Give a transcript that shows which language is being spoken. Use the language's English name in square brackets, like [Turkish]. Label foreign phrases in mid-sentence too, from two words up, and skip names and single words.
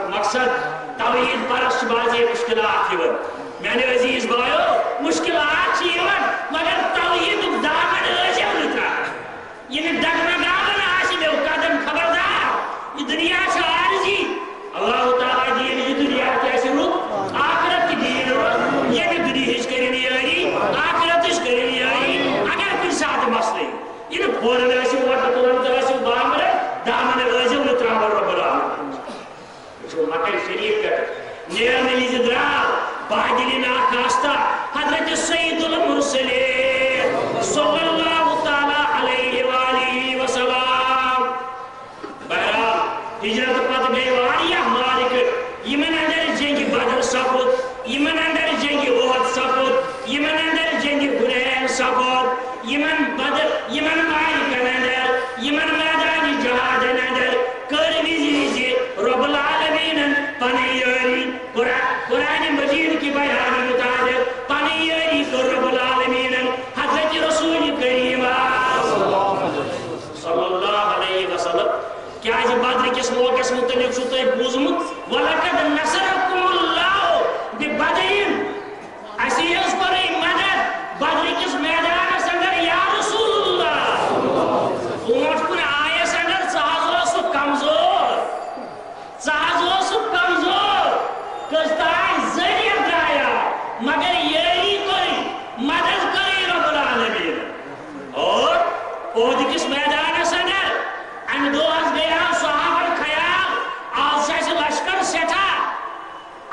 [Kashmiri] مقصد توحید پرست بازی مشکلات یوان میانے عزیز بھائیو مشکلات یوان مگر توحید دامن ٲسِو نہٕ ترٛاوان یہِ نہٕ ڈگمگاوان آسہِ مےٚ قدم خبردار یہ دنیا چھِ عارضی اللہ تعالیٰ دین یہ دنیا تہِ آسہِ رُت آخرت تہِ دین رُت ییٚمہِ دُنیہٕچ کٔرِن یٲری آخرتٕچ کٔرِن یٲری اگر کُنہِ ساتہٕ مسلہٕ یہِ نہٕ فورن ٲسِو وۄٹہٕ تُلان تہٕ ٲسِو بامبرن دامن ٲسِو نہٕ ترٛاوان رۄب العالمیٖن وٕچھو مکر شریف پٮ۪ٹھ نیرنہٕ وِزِ درٛاو بادِلہِ ناخواستہ حضرت سید المرسلین [Arabic] صلی اللہ تعالیٰ علیہ وآلہ وسلم [Kashmiri] بہرحال ہجرت پتہٕ گٔے واریاہ مارکہٕ یِمن اندر جنگہِ بدر سپُد یِمن اندر جنگہِ اُحد سپُد یِمن اندر جنگہِ حُنین سپُد یِمن مارکن اندر یِمن میدان جہادن اندر کٔر وِزِ رۄب العالمیٖنن پنٕنۍ یٲری قرآن مجید کی بیان مطابق پنٕنۍ یٲری کٔر رۄب العالمیٖنن حضرت رسول کریم [Arabic] صلی اللہ علیہ وسلم [Kashmiri] کیازِ بدر کس موقعس متعلق چھُو تۄہہِ بوٗزمُت [Arabic] وَلَقَدْ نَصَرَكُمُ اللّٰهُ بِبَدْرٍ [Kashmiri] اَسہِ حظ کوٚرُے مدد بدر کس میدانس اندر [Arabic] یا رسول اللہ [Kashmiri] برونٛٹھ کُن آیس اندر ژٕ حظ اوسُکھ کمزور کٔژتانۍ ذٔریعہٕ درٛایاو مگر یٲری کوٚرُے مدد کٔرٕے رۄب العالمیٖن اور عہد کِس میدانس اندر امہِ دۄہ حظ گٔیاو صحابن خیال آز چھُ اَسہِ لشکر سٮ۪ٹھاہ